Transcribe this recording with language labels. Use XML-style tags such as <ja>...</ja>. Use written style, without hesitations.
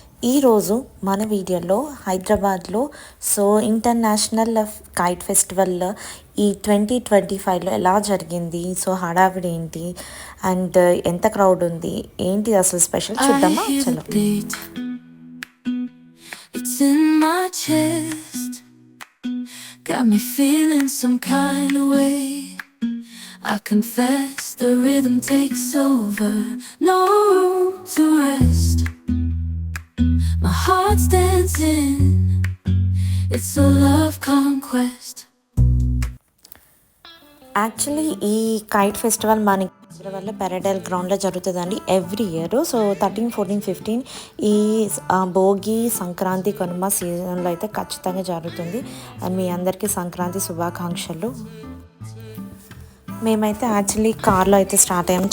<te>ఈరోజు మన వీడియోలో హైదరాబాద్లో ఇంటర్నేషనల్ కైట్ ఫెస్టివల్ ఈ 2025లో ఎలా జరిగింది, హడావిడి ఏంటి అండ్ ఎంత క్రౌడ్ ఉంది, ఏంటి అసలు స్పెషల్ చూద్దామా. చలో.</te> <en>It's in my chest, got me feeling some kind of way. I confess the rhythm takes over, no room to rest. My heart's dancing, it's a love conquest.</en> <te>Actually ఈ kite festival మనకి హైదరాబాద్లో పారాడైల్ గ్రౌండ్లో జరుగుతుందండి every year. 13, 14, 15 ఈ భోగి, సంక్రాంతి, కనుమ సీజన్లో అయితే ఖచ్చితంగా జరుగుతుంది. అండ్ మీ అందరికీ సంక్రాంతి శుభాకాంక్షలు. మేమైతే యాక్చువల్లీ కార్లో అయితే స్టార్ట్ అయ్యాము.</te>